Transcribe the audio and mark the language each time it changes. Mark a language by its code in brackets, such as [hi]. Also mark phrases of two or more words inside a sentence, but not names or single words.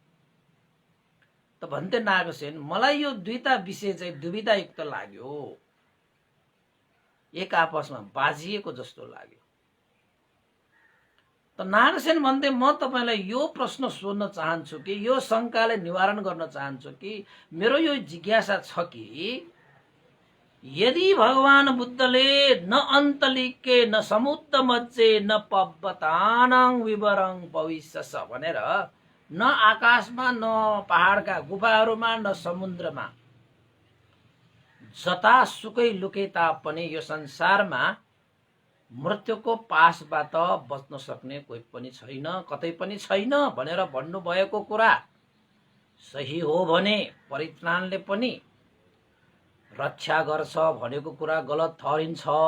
[ne] त भन्थे नागसेन मलाई यो दुईटा विषय चाहिँ दुविधायुक्त लाग्यो, एक आपसमा बाजिएको जस्तो लाग्यो। त नागसेन भन्थे म तपाईलाई यो प्रश्न सोध्न चाहन्छु कि यो शंकालाई निवारण गर्न चाहन्छु कि मेरो यो जिज्ञासा छ कि यदि भगवान बुद्धले [pi] न अन्तलिके न समुद्र मज्जे न पब्बतानङ विवरङ भविष्यस [ne] भनेर न आकाशमा न पहाडका गुफाहरूमा न समुद्रमा जतासुकै लुके तापनि यो संसारमा मृत्युको पासबाट बच्न सक्ने कोही पनि छैन, कतै पनि छैन भनेर भन्नुभएको कुरा सही हो भने परित्राणले पनि रक्षा गर्छ भनेको कुरा गलत ठहरिन्छ।